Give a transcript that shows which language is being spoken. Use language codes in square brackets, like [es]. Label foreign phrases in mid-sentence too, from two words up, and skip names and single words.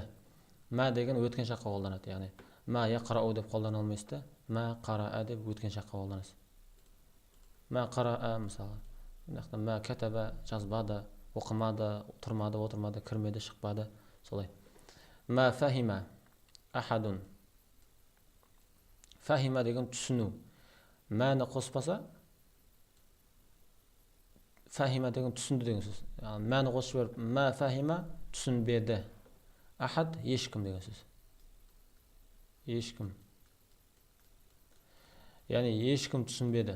[kk] Ма деген өткен шаққа қолданады. Яғни [ar] ما يقرأ [kk] деп қолдана алмайсыз. [ar] ما قرأ [kk] деп өткен шаққа қолданасыз. [ar] ما قرأ мысалы. ما كتب [kk] жазбады, оқымады, тұрмады, отырмады, кірмеді, шықпады. [ar] Солай. ما فهم أحد. [kk] Фахима деген түсіну. Мәні қоспаса, фахима деген түсінді деген сөз. Мәні қосып беріп, [ar] ما فهم [kk] түсінбеді. Ахад ешкім деген сөз. Ешкім. Яғни ешкім түсінбеді.